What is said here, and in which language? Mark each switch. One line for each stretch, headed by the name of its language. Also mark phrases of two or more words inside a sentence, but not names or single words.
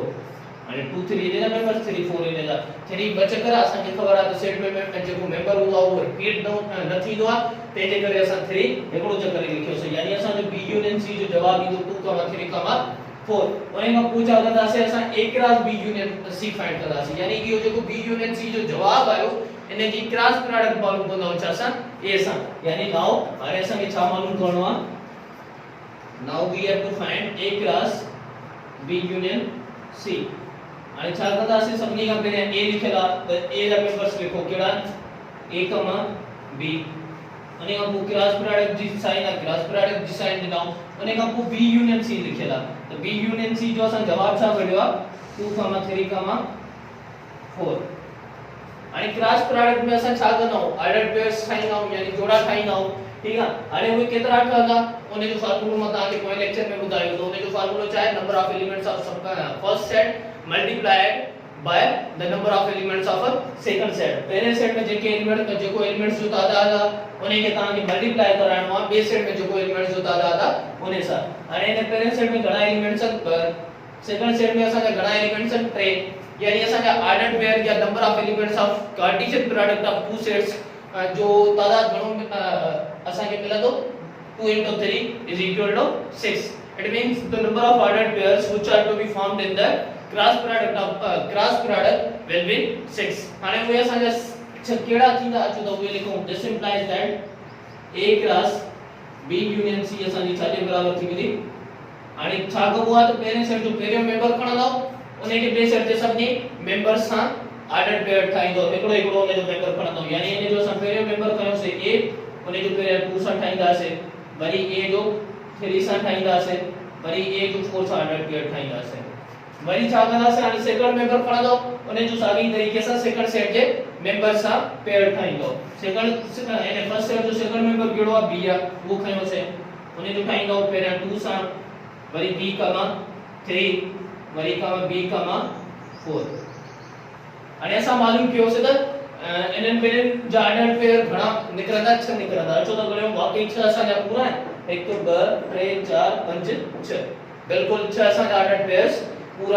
Sindhi: हाणे 2 3 जे मेंबर्स 3 4 इन जा 3 ॿ चकर असांखे ख़बर आहे त सेट में जेको मेंबर हूंदो आहे उहो रिपीट न थींदो आहे, तंहिंजे करे असां 3 हिकिड़ो चकर ई लिखियोसीं. यानी असांजो
English: B union C
Sindhi: जो जवाब ईंदो 2,3,4. उन्हे खां पोइ छा कंदासीं? असां
English: A cross B union C
Sindhi: फाइंड कंदासीं. यानी इहो जेको
English: B union C
Sindhi: जो जवाब आयो इन जी
English: cross product
Sindhi: मालूम कंदो छा सां? A सां. यानी नाउ हाणे असांखे छा मालूम करणो आहे?
English: Now we have to find A cross B union C.
Sindhi: हाणे छा कंदासीं? सभिनी खां पहिरियों A लिखियल आहे, त A जा मेंबर्स लिखो कहिड़ा? A B. उन्हे खां पोइ
English: cross product
Sindhi: जी साइन आहे,
English: cross product
Sindhi: जी साइन ॾिनऊं. उन्हे खां पोइ
English: B union C
Sindhi: लिखियल आहे, त
English: B union C
Sindhi: जो असां जवाब छा कढियो आहे? 2,3,4. हाणे
English: cross product
Sindhi: में असां छा कंदाऊं?
English: order pairs
Sindhi: ठाहींदाऊं, यानी जोड़ा ठाहींदाऊं. ठीक आहे, हाणे उहे केतिरा ठहंदा? उन्हे जो फार्मूलो मां तव्हांखे पोइ लेक्चर में ॿुधायो. त उन्हे जो फार्मूलो छा आहे?
English: number of elements of first set multiplied by the number of elements of a second set.
Sindhi: पहले सेट में जेके एलिमेंट्स जो तादाद आहे उन्हे खे तव्हांखे मल्टीप्लाई कराइणो आहे ॿिए सेट में जेको एलिमेंट्स जो तादाद आहे उन्हे सां. हाणे इन पहिरें सेट में घणा एलिमेंट्स आहिनि?
English: second set
Sindhi: में असांजा घणा एलिमेंट्स आहिनि? 3. यानी असांजा
English: ordered pair
Sindhi: या
English: number of elements of Cartesian product of two sets
Sindhi: जो तादाद घणो असांखे मिलंदो?
English: 2 into 3 is equal to 6. It means the number of ordered pairs which are to be formed in the cross product will be 6.
Sindhi: हाणे उहे असांजा केड़ा थींदा अचो त उहे लिखूं.
English: This implies that A cross B union C
Sindhi: असांजी छा जे बराबर थी वेंदी? हाणे छा कबो आहे? त पहिरें सेट जो पहिरियों मेंबर खणंदो, उन्हे खे ॿिए सेट जे सभिनी मेंबर्स सां
English: order pair
Sindhi: ठाहींदो, हिकिड़ो हिकिड़ो उन्हे जो मेंबर खणंदो. यानी इन जो असां पहिरियों मेंबर खयोसीं A, उन्हे जो पहिरियों 2 सां ठाहींदासीं, वरी A जो 3 सां ठाहींदासीं, वरी A जो 4 सां
English: order pair
Sindhi: ठाहींदासीं. वरी छा कंदासीं? हाणे
English: second member
Sindhi: खणंदो, उन्हे जो साॻी तरीक़े सां
English: second set
Sindhi: जे मेंबर सां पेयर ठाहींदो. सेकंड यानी
English: first set
Sindhi: जो
English: second member
Sindhi: केड़ो आहे? B आहे, वो खयोसीं, उन्हे जो ठाहींदो पहिरियों 2 सां, वरी B, 3, वरी B, 4. हाणे असां मालूम कयोसीं त इन्हनि ॿिन्हिनि जा
English: order pair
Sindhi: घणा निकिरंदा? 6 निकिरंदा. अचो त गणियो, वाकई 6 असांजा पूरा आहिनि. 1 2 3 4 5 6, बिल्कुल 6 असांजा
English: order pairs
Sindhi: पूरा.